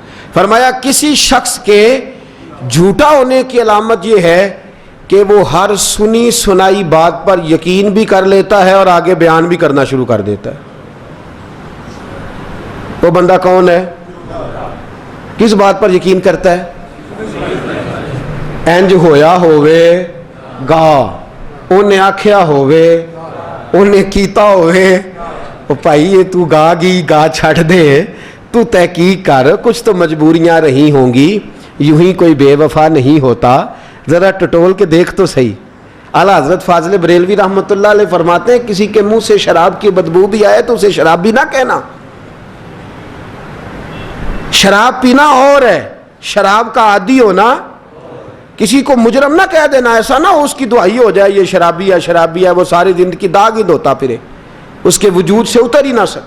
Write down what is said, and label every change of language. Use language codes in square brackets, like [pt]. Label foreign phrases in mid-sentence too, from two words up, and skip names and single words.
[ur] فرمایا کسی شخص کے جھوٹا ہونے کی علامت یہ ہے کہ وہ ہر سنی سنائی بات پر یقین بھی کر لیتا ہے اور آگے بیان بھی کرنا شروع کر دیتا ہے. وہ بندہ کون ہے؟ کس بات پر یقین کرتا ہے؟ [pa] انج ہویا ہووے گا، انہیں آکھیا ہووے، انہیں کیتا ہووے. او بھائی یہ تو گا گی گا چھڑ دے، تو تحقیق کر. [ur] کچھ تو مجبوریاں رہی ہوں گی، یوں ہی کوئی بے وفا نہیں ہوتا. ذرا ٹٹول کے دیکھ تو صحیح. اعلیٰ حضرت فاضل بریلوی رحمۃ اللہ علیہ فرماتے ہیں کسی کے منہ سے شراب کی بدبو بھی آئے تو اسے شراب بھی نہ کہنا. شراب پینا اور ہے، شراب کا عادی ہونا، کسی کو مجرم نہ کہہ دینا، ایسا نہ ہو اس کی دہائی ہو جائے یہ شرابی ہے، وہ ساری زندگی داغ ہی دھوتا پھرے، اس کے وجود سے اتر ہی نہ سکے.